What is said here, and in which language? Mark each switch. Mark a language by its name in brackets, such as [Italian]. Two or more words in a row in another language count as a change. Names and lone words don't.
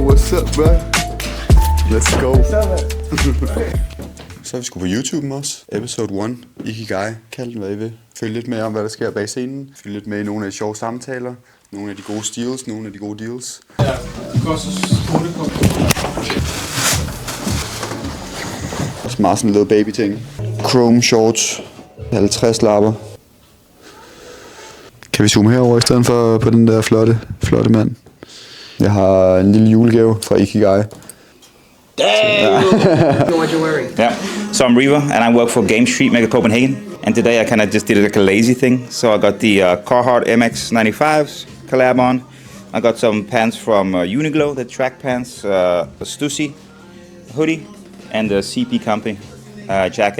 [English] What's up, bro? Let's go. [Danish] Så er vi sgu på YouTube også. Episode 1. Ikigai. Kald den, hvad I vil. Følg lidt med om, hvad der sker bag scenen. Følg lidt med i nogle af de sjove samtaler. Nogle af de gode steals, nogle af de gode deals. Ja, det koster 8 på. Også meget sådan en lille baby ting. [English] Chrome shorts. [Danish] 50 lapper. Kan vi zoome herover i stedet for på den der flotte mand? Jeg har en lille julegave fra Ikigai. [English] Damn! What you're wearing? Yeah. So I'm Riva, and I work for Game Street Mega Copenhagen. And today I kind of just did it like a lazy thing. So I got the Carhartt MX95s collab on. I got some pants from Uniqlo, the track pants, the Stussy hoodie, and the CP Company jacket.